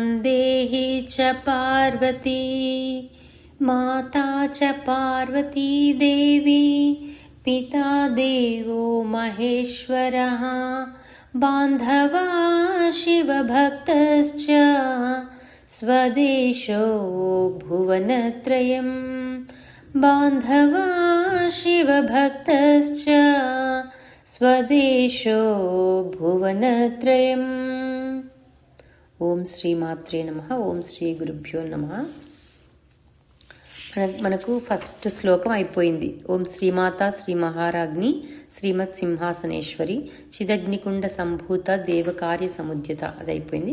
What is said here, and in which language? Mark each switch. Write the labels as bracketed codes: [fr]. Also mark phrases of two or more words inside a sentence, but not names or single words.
[sa] देहि च पार्वती माता च पार्वती देवी पिता देवो महेश्वरः बान्धवा शिवभक्तश्च स्वदेशो भुवनत्रयं बान्धवा शिवभक्तश्च स्वदेशो भुवनत्रयम्। ఓం శ్రీమాత్రే నమః. ఓం శ్రీ గురుభ్యో నమః. [te] మనకు ఫస్ట్ శ్లోకం అయిపోయింది. [sa] ఓం శ్రీమాత శ్రీ మహారాజ్ఞి శ్రీమత్ సింహాసనేశ్వరి చిదగ్నికుండ సంభూత దేవకార్య సముద్యత [te] అది అయిపోయింది.